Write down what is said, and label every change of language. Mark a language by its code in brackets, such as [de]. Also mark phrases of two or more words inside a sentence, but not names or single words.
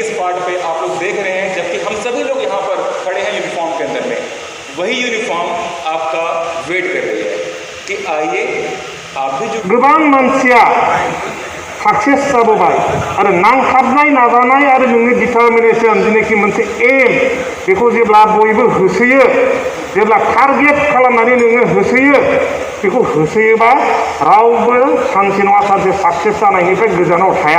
[hi] स्पॉट पे आप लोग देख रहे हैं, जबकि हम सभी लोग यहाँ पर खड़े हैं यूनिफॉर्म के अंदर में। वही यूनिफॉर्म आपका वेट कर रही है कि आइए आप भी जो [brx] गोबां मानसिया सक्सेस जाबोबाय आरो नांथाबनाय नाजानाय आरो नोंनि डिटारमिनेशन जेनाखि मोनसे एम बेखौ जेब्ला बयबो होसोयो, जेब्ला टारगेट खालामनानै नोङो होसोयो, बेखौ होसोयोबा रावबो सानसे नङा सानसे सक्सेस जानायनिफ्राय गोजानाव थाया।